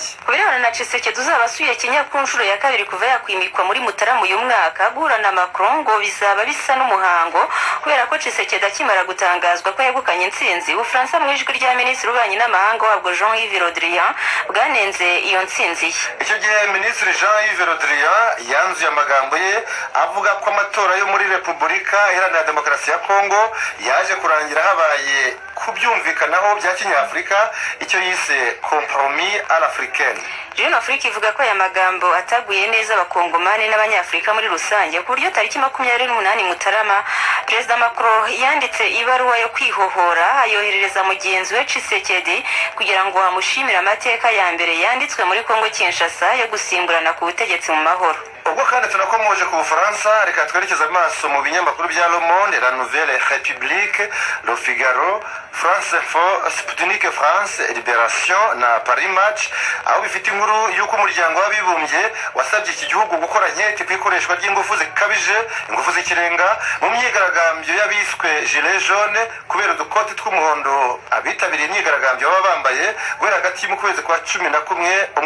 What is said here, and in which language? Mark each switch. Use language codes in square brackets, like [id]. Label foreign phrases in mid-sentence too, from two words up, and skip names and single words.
[rw] Ku birebana na Tshisekedi uzaba asuye Kenya ku nshuro ya kabiri kuva yakwimikwa muri Mutarama uyu mwaka, guhura na Macron ngo bizaba bisa n'umuhango, kubera ko Tshisekedi akimara gutangazwa ko yegukanye intsinzi, Ubufaransa mu ijwi rya minisitiri w'ububanyi n'amahanga wabwo Jean-Yves Le Drian bwanenze iyo ntsinzi ye. Icyo gihe minisitiri Jean-Yves Le Drian yanzuye amagambo ye avuga ko amatora yo muri Repubulika Iharanira Demokarasi ya Kongo yaje kurangira habaye kubyumvikanaho bya Kinyafurika, icyo yise [fr] compromis à l'africaine. [rw] Jeune Afrique ivuga ko aya magambo ataguye neza abakongomani n'abanyafurika muri rusange, ku buryo tariki 28 Mutarama perezida Macron yanditse ibaruwa yo kwihohora ayoherereza mugenzi we Tshisekedi kugira ngo amushimire amateka ya mbere yanditswe muri Kongo Kinshasa yo gusimburana ku butegetsi mu mahoro. Ubwo kandi tunakomoje ku Bufaransa, reka twerekeza amaso mu binyamakuru bya Le Monde, La Nouvelle République, Le Figaro, France Info, Sputnik France, Libération na Paris Match, aho bifite inkuru y'uko umuryango w'abibumbye wasabye iki gihugu gukora nketi ku ikoreshwa ry'ingufu zikabije, ingufu z'ikirenga mu myigaragambyo y'abiswe Gilets Jaunes, kubera udukoti tw'umuhondo abitabiriye imyigaragambyo baba bambaye guhera hagati mu kwezi kwa 11 umwaka ushize.